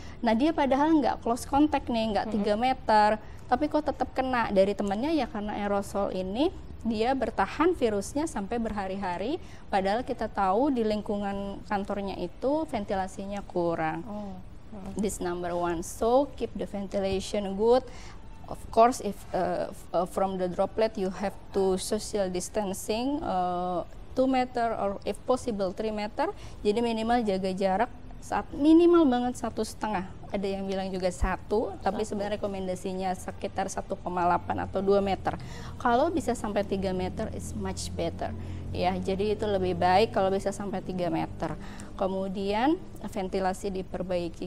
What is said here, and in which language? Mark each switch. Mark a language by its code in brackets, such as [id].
[id] Nah dia padahal nggak close contact nih, nggak 3 meter, tapi kok tetap kena dari temannya ya, karena aerosol ini dia bertahan virusnya sampai berhari-hari, padahal kita tahu di lingkungan kantornya itu ventilasinya kurang. [en] This number one. So keep the ventilation good. Of course, if from the droplet you have to social distancing 2 meter or if possible 3 meter. [id] Jadi minimal jaga jarak minimal banget 1,5. Ada yang bilang juga 1, tapi sebenarnya rekomendasinya sekitar 1,8 atau 2 meter. Kalau bisa sampai 3 meter [en] is much better. [id] Ya, jadi itu lebih baik kalau bisa sampai 3 meter. Kemudian ventilasi diperbaiki.